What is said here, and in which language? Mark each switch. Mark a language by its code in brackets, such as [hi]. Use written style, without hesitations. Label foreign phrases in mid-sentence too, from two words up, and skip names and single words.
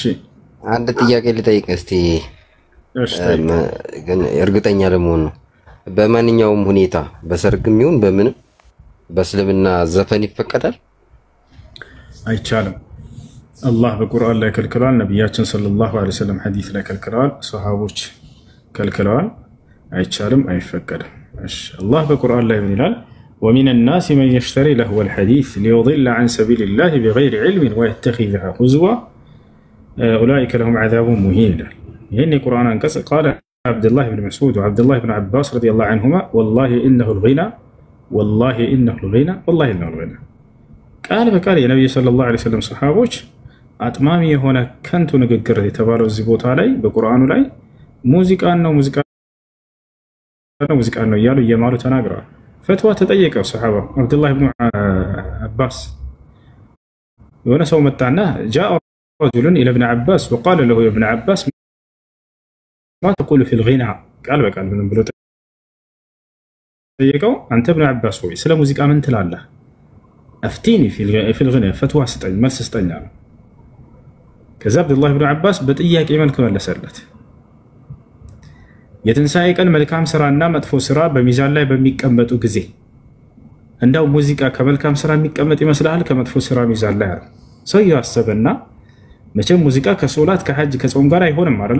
[am] አንድ ጥያቄ ልጠይቅ እስቲ። ግን እርግጠኛ ለመሆን ነው። በማንኛውም ሁኔታ በሰርግም ይሁን በምንም በእስልምና ዘፈን ይፈቀዳል? አይቻልም። አላህ በቁርአን ላይ ከልክሏል። ነብያችን [ar] صلى الله عليه وسلم [am] ሐዲስ ላይ ከልክለዋል። ሱሐቦች ከልክለዋል። አይቻልም፣ አይፈቀድም። እሺ አላህ በቁርአን ላይ ምን ይላል? [ar] ومن الناس من يشتري لهو الحديث ليضل عن سبيل الله بغير علم ويتخذها هزوا أولئك لهم عذاب مهين. هنا القرآن انقص. قال عبد الله بن مسعود وعبد الله بن عباس رضي الله عنهما والله إنه الغنى قال فقال يا نبي صلى الله عليه وسلم صحابوች [am] አጥማሚ የሆነ ከንቱ ንግግር የተባለው እዚህ ቦታ ላይ በቁርአኑ ላይ ሙዚቃን ነው እያሉ እየማሉ ተናግረዋል። ፈትዋ ተጠየቀው ሰሃባ አብዱላህ ኢብኑ አባስ የሆነ ሰው መጣና [ar] جاء رجل الى ابن عباس وقال له يا ابن عباس ما تقول في الغنى قال [am] በቃል ምን ብሎ ጠየቀው። አንተ ابن عباس ሆይ ስለ ሙዚቃ ምን ትላለህ? [ar] افتيني في الغنى [am] ፈትዋ ስጠኝ፣ መልስ ስጠኝ አለ። ከዛ አብዱላህ ኢብኑ አባስ በጥያቄ መልክ መለሰለት። የትንሳኤ ቀን መልካም ስራና መጥፎ ስራ በሚዛን ላይ በሚቀመጡ ጊዜ እንደው ሙዚቃ ከመልካም ስራ የሚቀመጥ ይመስላል ከመጥፎ ስራ ሚዛን ላይ አለ። ሰውየው አሰበና መቼም ሙዚቃ ከሶላት ከሐጅ ከጾም ጋር አይሆንም አይደል?